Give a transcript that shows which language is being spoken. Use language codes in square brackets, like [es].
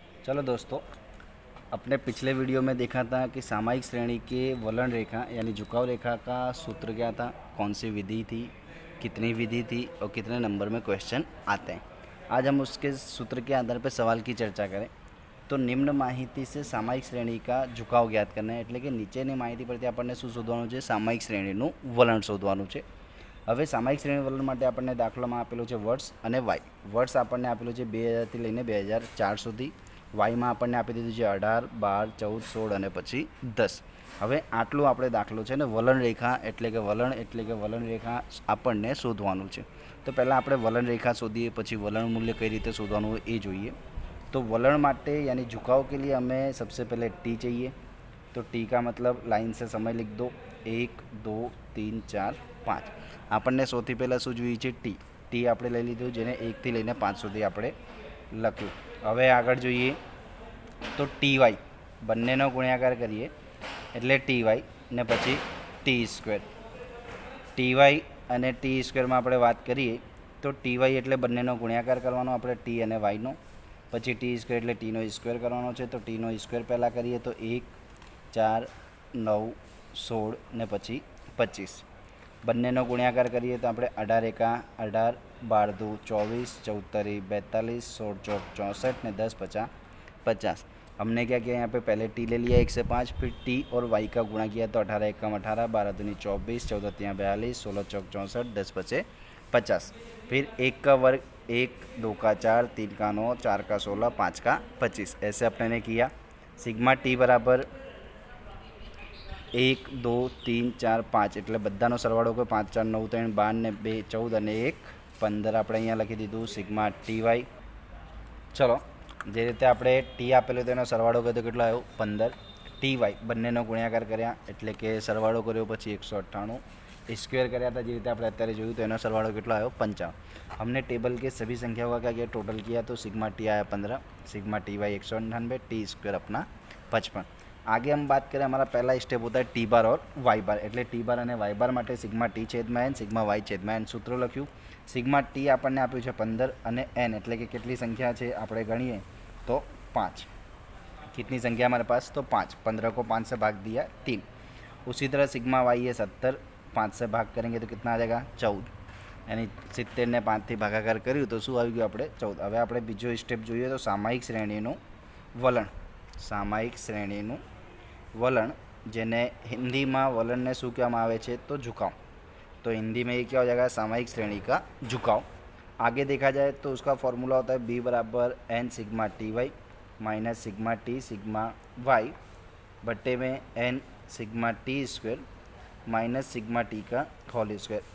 [hi] चलो दोस्तों, अपने पिछले वीडियो में देखा था कि सामायिक श्रेणी के वलन रेखा यानी झुकाव रेखा का सूत्र क्या था, कौन सी विधि थी, कितनी विधि थी और कितने नंबर में क्वेश्चन आते हैं। आज हम उसके सूत्र के आधार पर सवाल की चर्चा करें। तो निम्न माहिती से सामायिक श्रेणी का झुकाव ज्ञात करना है, [gu] એટલે કે નીચેની માહિતી પરથી આપણને શું શોધવાનું છે? સામાયિક શ્રેણીનું વલણ શોધવાનું છે। હવે સામાયિક શ્રેણી વલણ માટે આપણને દાખલામાં આપેલું છે વર્ષ અને વાય। વર્ષ આપણને આપેલું છે 2000થી લઈને 2004 સુધી। વાયમાં આપણને આપી દીધું છે 18, 12, 14, 16 અને પછી 10। હવે આટલું આપણે દાખલો છે ને વલણ રેખા એટલે કે વલણ રેખા આપણને શોધવાનું છે। તો પહેલાં આપણે વલણ રેખા શોધીએ, પછી વલણ મૂલ્ય કઈ રીતે શોધવાનું હોય એ જોઈએ। [hi] तो [gu] वलन माटे [hi] यानी झुकाव के लिए हमें सबसे पहले टी चाहिए। तो टी का मतलब लाइन से समय लिख दो, 1, 2, 3, 4, 5। [gu] આપણને સૌથી પહેલાં શું જોઈએ છે? ટી આપણે લઈ લીધું, જેને 1થી લઈને 5 સુધી આપણે લખ્યું। હવે આગળ જોઈએ તો ટી વાય બંનેનો ગુણાકાર કરીએ એટલે ટી વાય ને પછી ટી સ્ક્વેર। ટી વાય અને ટી સ્ક્વેરમાં આપણે વાત કરીએ તો ટી વાય એટલે બંનેનો ગુણાકાર કરવાનો આપણે ટી અને વાયનો, પછી ટી સ્ક્વેર એટલે ટીનો સ્ક્વેર કરવાનો છે। તો ટીનો સ્ક્વેર પહેલાં કરીએ તો 1, 4, 9, 16 ને પછી 25। બંનેનો ગુણાકાર કરીએ તો આપણે 18 એકા 18, 12 દુ 24, 14 तरी 42, 16 चौक 64 ने 10 50 50। [hi] हमने क्या किया, यहाँ पे पहले टी ले लिया 1 से 5, फिर टी और वाई का गुणा किया तो 18 एकम 18, 12 दूनी 24, 14 तियाँ 42, 16 चौक 64, 10 बचे 50। फिर 1 का वर्ग 1, 2 का 4, 3 का 9, 4 का 16, 5 का 25। ऐसे अपने ने किया। सिग्मा टी बराबर 1, 2, 3, 4, 5 [gu] એટલે બધાનો સરવાળો કોઈ 5, 4, 9, 3, 12 ને 2, 14 અને 1, 15 આપણે અહીંયા લખી દીધું સિગ્મા ટી વાય। ચલો, જે રીતે આપણે ટી આપેલો તેનો સરવાળો કર્યો તો કેટલો આવ્યો? 15। ટી વાય બંનેનો ગુણાકાર કર્યા એટલે કે સરવાળો કર્યો પછી 198। स्क्वायर કર્યા था, જે રીતે આપણે અત્યારે જોયું તો એનો સરવાળો કેટલો આવ્યો? 55। [hi] हमने टेबल के सभी संख्याओं का क्या किया? टोटल किया तो सिग्मा टी आया 15, sigma T Y 198, T square अपना 55। आगे हम बात करें, हमारा पहला स्टेप होता है टी बार और वाई बार। [gu] એટલે ટી બાર અને વાય બાર માટે સિગ્મા ટી છેદમાં એન, સિગ્મા વાય છેદમાં એન સૂત્ર લખ્યું। સિગ્મા ટી આપણને આપ્યું છે 15 અને એન એટલે કે કેટલી સંખ્યા છે આપણે ગણીએ તો 5। [hi] कितनी संख्या हमारे पास? तो 5। 15 को 5 से भाग दिया 3। उसी तरह सिग्मा वाई है 70, 5 से भाग करेंगे तो कितना आ जाएगा? 14। यानी 70 [gu] ने 5 થી ભાગાકાર કર્યું તો શું આવી ગયું? આપણે 14। હવે આપણે બીજો સ્ટેપ જોઈએ તો સામાયિક શ્રેણીનું વલણ। સામાયિક શ્રેણીનું वलन, જેને [hi] हिंदी में [gu] वलन ने शू कहवामां आवे छे? तो झुकाव। [hi] तो हिंदी में ये क्या हो जाएगा? सामायिक श्रेणी का झुकाव। आगे देखा जाए तो उसका फॉर्मूला होता है बी बराबर N sigma T Y minus sigma T sigma Y बट्टे में N sigma T square minus sigma T का होल स्क्वेर।